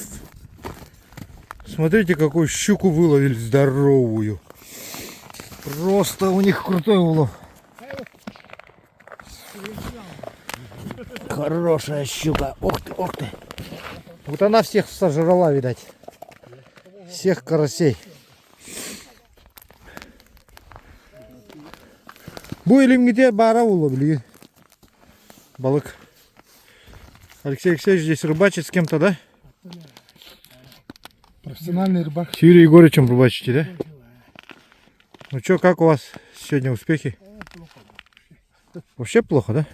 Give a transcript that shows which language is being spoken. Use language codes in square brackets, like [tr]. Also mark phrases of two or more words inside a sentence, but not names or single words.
[ru] Смотрите, какую щуку выловили здоровую. Просто у них крутой улов. Хорошая щука. Ох ты, ох ты. Вот она всех сожрала, видать. Всех карасей. [tr] Bu elimde [ru] бара уловили. Балык. Алексей Алексеевич здесь рыбачит с кем-то, да? Профессиональный рыбак. С Юрием Егорычем рыбачите, да? Ну что, как у вас сегодня успехи? Вообще плохо, да?